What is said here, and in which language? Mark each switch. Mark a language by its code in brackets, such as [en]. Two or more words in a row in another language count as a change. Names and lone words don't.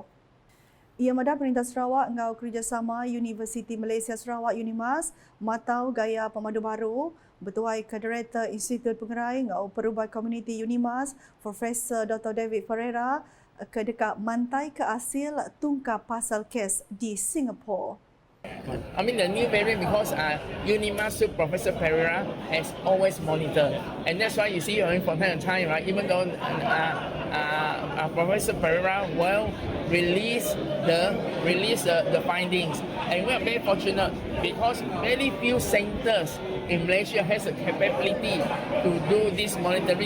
[iba] Ia madah Perintah Sarawak ngau kerjasama Universiti Malaysia Sarawak UNIMAS matau gaya pemadu baru bertuai ke Director Institut Pengerai ngau Perubahan Komuniti UNIMAS Profesor Dr. David Ferreira ke dekat mantai ke asil tungkap pasal kes di Singapura. [en] I mean the new variant because UNIMAS Professor Pereira has always monitored, and that's why you see from time to time, right? Even though Professor Pereira will release the findings, and we are very fortunate because very few centers in Malaysia has the capability to do this monitoring.